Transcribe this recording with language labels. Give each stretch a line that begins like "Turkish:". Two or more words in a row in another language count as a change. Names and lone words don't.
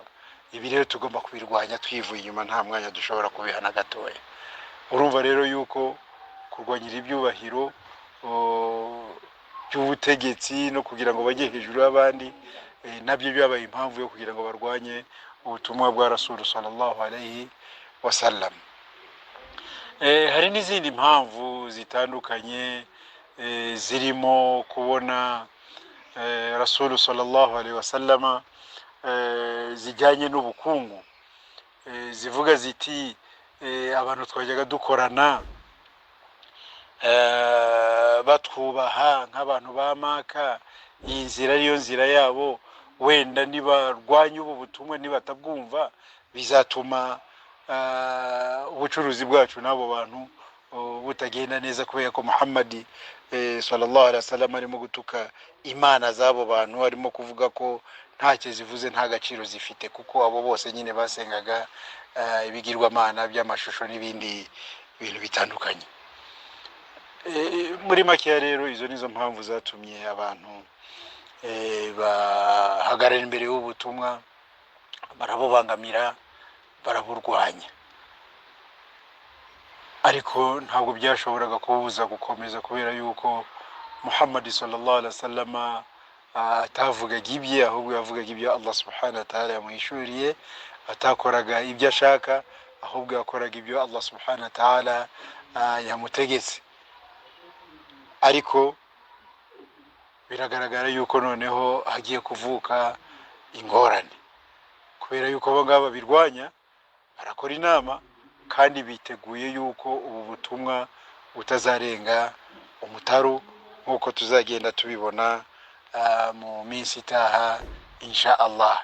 Kinyarwanda: Ibi rero tugomba kubirwanya twivuye inyuma, nta mwanya dushobora kubihana gatoya. Urumva rero yuko kurwanyira ibyubahiro by'ubutegetsi no kugira ngo bajye hejuru y'abandi, nabyo byabaye impamvu yo kugira ngo barwanye ubutumwa bwa Rasul
Arabic: صلى الله عليه وسلم.
Kinyarwanda: Hari n'izindi mpamvu zitandukanye zirimo kubona Rasul
Arabic: صلى الله عليه وسلم
Kinyarwanda: zijyanye n'ubukungu, zivuga ziti abantu twajyaga dukorana batwubaha nk'abantu ba Maka, iyi nzira ariyo nzira yabo, wenda nibarwanya ubu butumwa nibatabwumva bizatuma ubucuruzi bwacu n'abo bantu butagenda neza, kubera ko Muhammad
Arabic: صلى الله عليه وسلم
Kinyarwanda: arimo gutuka imana z'abo bantu, arimo kuvuga ko ntacyo zivuze, nta gaciro zifite, kuko abo bose nyine basengaga ibigirwamana by'amashusho n'ibindi bintu bitandukanye. Muri make rero izo nizo mpamvu zatumye abantu bahagarara imbere y'ubutumwa, barabubangamira, baraburwanya, ariko ntabwo byashoboraga kubuza gukomeza, kubera yuko Muhammad
Arabic: صلى الله عليه وسلم
Kinyarwanda: atavugaga ibye, ahubwo yavugaga ibyo Allah
Arabic: سبحانه وتعالى
Kinyarwanda: yamuhishuriye, atakoraga ibyo ashaka, ahubwo yakoraga ibyo Allah
Arabic: سبحانه وتعالى
Kinyarwanda: yamutegetse. Ariko biragaragara yuko noneho hagiye kuvuka ingorane, kubera yuko abo ngabo birwanya barakora inama, kandi biteguye yuko ubu butumwa butazarenga umutaru, nk'uko tuzagenda tubibona mu minsi itaha
Arabic: إن شاء الله.